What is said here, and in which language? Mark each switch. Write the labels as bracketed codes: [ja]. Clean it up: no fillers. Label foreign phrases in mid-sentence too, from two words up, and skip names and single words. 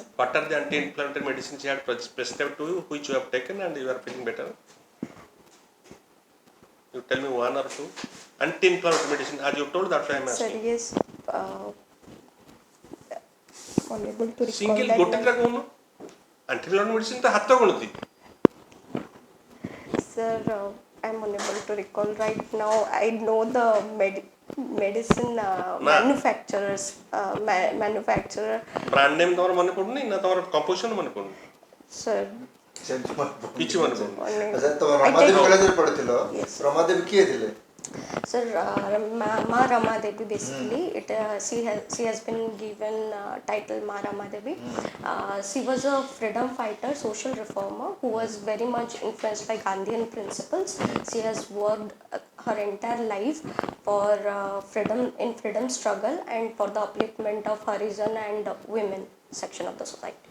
[en] What are the anti-inflammatory medicines you have prescribed to you, which you have taken and you are feeling better? You tell me one or two. Anti-inflammatory medicine, as you told, that's why I am Sir, asking. yes. Unable to recall Single that. [or] ଗୋଟେ ଟା କହୁନ [en] anti-inflammatory medicine [or] ତ ହାତ ଗଣତି. [en] Sir, I'm unable to recall right now. I know the medicine manufacturers. Manufacturer. Brand name [or] ତମର ମନେ ପଡୁନି ନା ତମର composition ମନେ ପଡୁନି? [en] Sir. [or] କିଛି ମନେ ପଡୁନି. ଆଚ୍ଛା ତମ ରମାଦେବୀ କଲେଜରେ ପଢିଥିଲ [en] Yes. [or] ରମାଦେବୀ କିଏ ଥିଲେ? [en] Sir, Ma Rama Devi basically, she has been given title Ma Rama Devi. She was a freedom fighter, social reformer who was very much influenced by Gandhian principles. She has worked her entire life for freedom struggle and for the upliftment of Harijan and women section of the society.